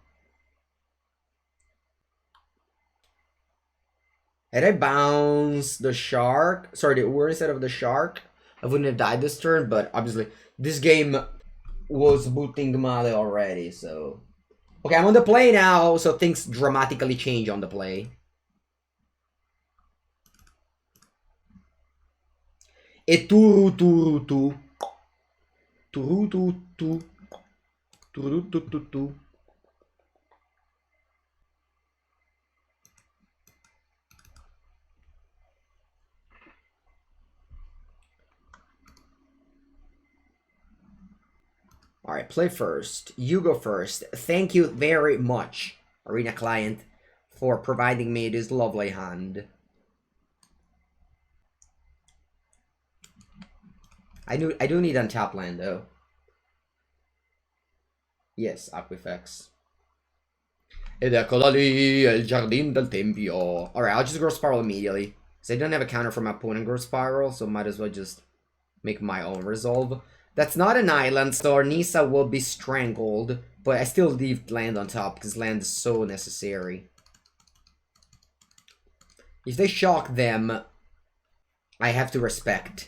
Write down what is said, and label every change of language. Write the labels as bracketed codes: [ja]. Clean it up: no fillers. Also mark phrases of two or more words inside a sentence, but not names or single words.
[en] Had I bounced the shark, sorry, the Ur instead of the shark, I wouldn't have died this turn, but obviously this game was booting Male already, so... Okay, I'm on the play now, so things dramatically change on the play. E turu turu tu. Turu tu tu. Turu tu tu tu. Alright, play first. You go first. Thank you very much, Arena Client, for providing me this lovely hand. I do need untap land though. Yes, Aquifex. [it] Ed eccola lì, è il giardino del tempio. [en] Alright, I'll just grow Spiral immediately. Because I don't have a counter for my opponent grow Spiral, so might as well just make my own resolve. That's not an island, so our Nisa will be strangled. But I still leave land on top, because land is so necessary. If they shock them, I have to respect.